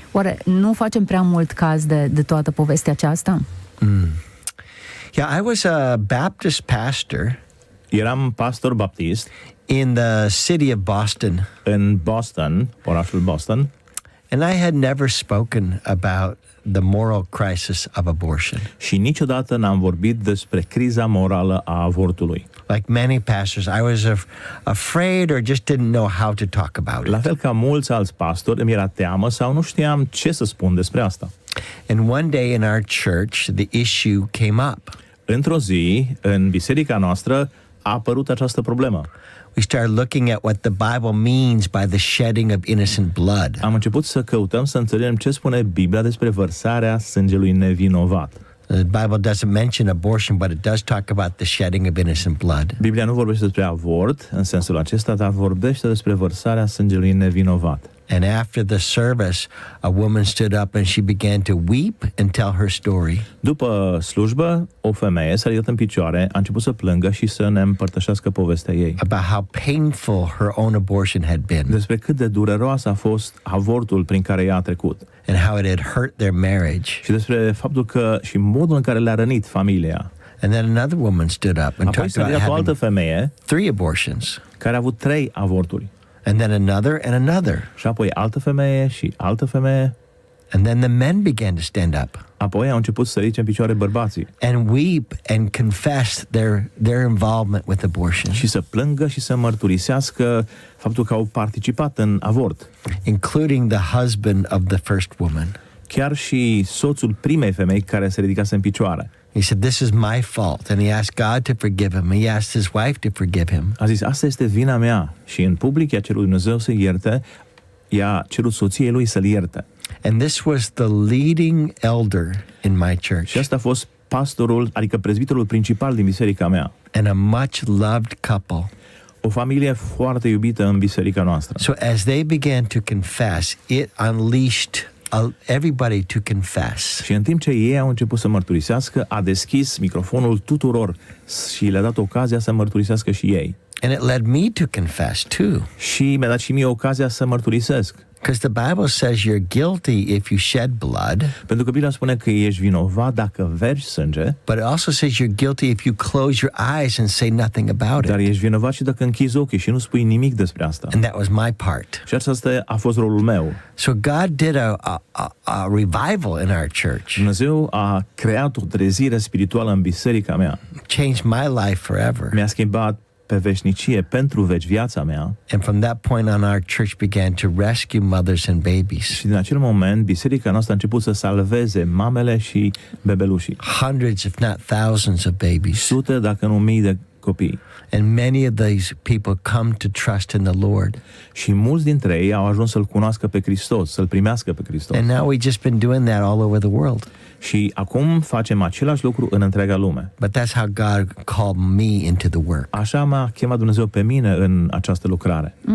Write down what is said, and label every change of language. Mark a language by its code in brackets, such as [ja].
[ro] Oare nu facem prea mult caz de toată povestea aceasta? [en] Yeah, I was a Baptist pastor. [ro] Eram pastor baptist [en] in the city of Boston. [ro] În Boston, orașul Boston. [en] And I had never spoken about the moral crisis of abortion. [ro] Și niciodată n-am vorbit despre criza morală a avortului. [en] Like many pastors, I was afraid or just didn't know how to talk about it. [ro] La fel ca mulți alți pastori, îmi era teamă sau nu știam ce să spun despre asta. [en] And one day in our church, the issue came up. [ro] Într-o zi, în biserica noastră, a apărut această problemă. [en] We started looking at what the Bible means by the shedding of innocent blood. [ro] Am început să căutăm să înțelegem ce spune Biblia despre vărsarea sângelui nevinovat. [en] The Bible doesn't mention abortion, but it does talk about the shedding of innocent blood. [ro] Biblia nu vorbește despre avort în sensul acesta, dar vorbește despre vărsarea sângelui nevinovat. [en] And after the service, a woman stood up and she began to weep and tell her story. [ro] După slujbă, o femeie s-a ridicat în picioare, a început să plângă și să ne împărtășească povestea ei. [en] About how painful her own abortion had been. [ro] Despre cât de dureros a fost avortul prin care ea a trecut. [en] And how it had hurt their marriage. [ro] Și despre faptul că și modul în care le-a rănit familia. [en] And then another woman stood up and [ro] Apoi [en] talked [ro] s-a [en] about [ro] ridicat o altă [en] having [ro] femeie [en] 3 abortions. [ro] care a avut 3 avorturi. [en] And then another and another. [ro] Și apoi altă femeie și altă femeie. [en] And then the men began to stand up [ro] Apoi au început să ridice în picioare bărbații [en] and weep and confess their involvement with abortion, [ro] și să plângă și să mărturisească faptul că au participat în avort. [en] including the husband of the first woman. [ro] Chiar și soțul primei femei care se ridicase în picioare. [en] He said, "This is my fault." And he asked God to forgive him. He asked his wife to forgive him. [ro] A zis, asta este vina mea. Și în public i-a cerut Dumnezeu să ierte, i-a cerut soției lui să-l ierte. [en] And this was the leading elder in my church, [ro] Și asta a fost pastorul, adică prezbiterul principal din biserica mea. [en] and a much loved couple. [ro] O familie foarte iubită în biserica noastră. [en] So as they began to confess, it unleashed everybody to confess. [ro] Și în timp ce ei au început să mărturisească, a deschis microfonul tuturor și le-a dat ocazia să mărturisească și ei. [en] And it led me to confess too. [ro] Și mi-a dat și mie ocazia să mărturisesc. [en] Because the Bible says you're guilty if you shed blood, [ro] Pentru că Biblia spune că ești vinovat dacă vergi sânge, [en] but it also says you're guilty if you close your eyes and say nothing about [ro] dar [en] it. [ro] ești vinovat și dacă închizi ochii și nu spui nimic despre asta. [en] And that was my part. [ro] Și asta a fost rolul meu. [en] So God did a revival in our church, [ro] Dumnezeu a creat o trezire spirituală în biserica mea. [en] changed my life forever. [ro] Mi-a schimbat pe veșnicie, pentru veci, viața mea. [en] And from that point on, our church began to rescue mothers and babies. [ro] Și din acel moment, biserica noastră a început să salveze mamele și bebelușii. [en] Hundreds, if not thousands of babies. [ro] Sute, dacă nu mii de copii. [en] And many of these people come to trust in the Lord. [ro] Și mulți dintre ei au ajuns să-L cunoască pe Hristos, să-L primească pe Hristos. [en] And now we've just been doing that all over the world. [ro] Și acum facem același lucru în întreaga lume. [en] But that's how God called me into the work. [ro] Așa m-a chemat Dumnezeu pe mine în această lucrare.